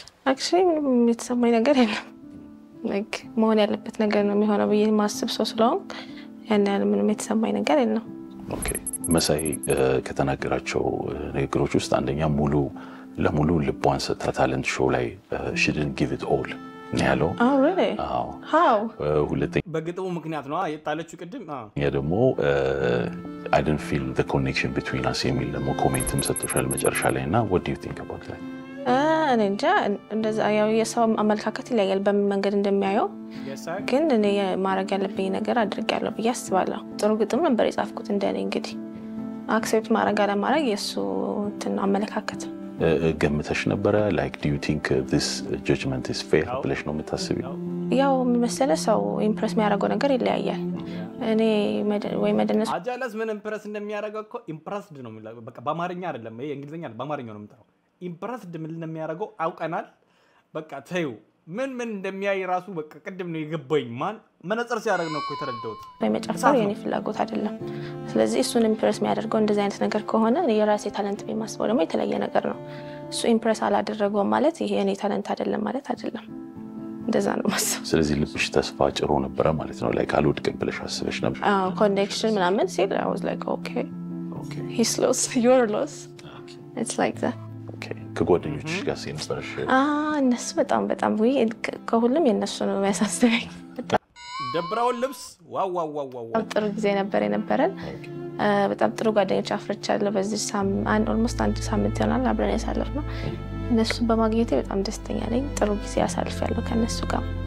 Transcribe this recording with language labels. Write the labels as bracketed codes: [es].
[en] Actually [am] ምንም የተሰማኝ ነገር የለም like መሆን ያለበት ነገር ነው የሚሆነው ብዬ ማስብ ሰው ስለሆንኩ ያን ያህል ምንም የተሰማኝ ነገር የለም። ኦኬ መሳይ ከተናገራቸው ንግግሮች ውስጥ አንደኛ ሙሉ ለሙሉ ልቧን ሰጥታ ታለንት ሾው ላይ [en] she didn't give it all [am] ነው ያለው። [en] Oh really? How? [am] ሁለተኛ በግጥሙ ምክንያት ነው የጣለችው ቅድም ያ ደግሞ [en] I didn't feel the connection between us [am] የሚል ደግሞ ኮሜንትም ሰጥቶሻል መጨረሻ ላይ እና [en] what do you think about that? [am] እኔ እንጃ እንደዛ ያው የሰው አመለካከት ይለያል በምን መንገድ እንደሚያየው ግን እኔ ማድረግ ያለብኝ ነገር አድርጌያለሁ ብዬ አስባለሁ። ጥሩ ግጥም ነበር የጻፍኩት እንደኔ እንግዲህ አክሴፕት ማድረግ አለማድረግ የሱ እንትን አመለካከት ገምተሽ ነበረ [en] like do you think this judgment is fair [am] ብለሽ ነው የምታስቢው? ያው መሰለ ሰው ኢምፕረስ የሚያደርገው ነገር ይለያያል። እኔ ወይ መደነስ አጃለስ ምን ኢምፕረስ እንደሚያደርገው እኮ ኢምፕረስድ ነው የሚለው በቃ በአማርኛ አይደለም ይሄ እንግሊዘኛ ነው በአማርኛ ነው የምጠራው ኢምፕረስድ ምን እንደሚያደርገው አውቀናል በቃ ተዩ ምን እንደሚያይ ራሱ በቃ ቅድም ነው የገባኝ ማን መነጽር ሲያደርግ ነው እኮ የተረዳሁት በመጨረሻው የኔ ፍላጎት አይደለም ስለዚህ እሱን ኢምፕረስ የሚያደርገው እንደዚህ አይነት ነገር ከሆነ የራሴ ታለንት በማስበው ደግሞ የተለየ ነገር ነው እሱ ኢምፕረስ አላደረገው ማለት ይሄ የኔ ታለንት አይደለም ማለት አይደለም እንደዛ ነው ማስበው ስለዚህ ልብሽ ተስፋ ጭሮ ነበር ማለት ነው like አልወድቅም ብለሽ አስበሽ ነበር ኮኔክሽን ምናምን ሲል [en] I was like okay he's lost you're lost it's like that [am] ከጓደኞችሽ ጋር ሲነበርሽ እነሱ በጣም ወይ ከሁሉም የነሱ ነው የሚያሳስበኝ ደብራው ልብስ ዋው ጥሩ ጊዜ ነበር የነበረን በጣም ጥሩ ጓደኞች አፍርቻለሁ በዚህ ሳምንት ኦልሞስት አንድ ሳምንት ይሆናል አብረን ያሳለፍነው እነሱ በማግኘቴ በጣም ደስተኛ ነኝ ጥሩ ጊዜ አሳልፌያለሁ ከነሱ ጋር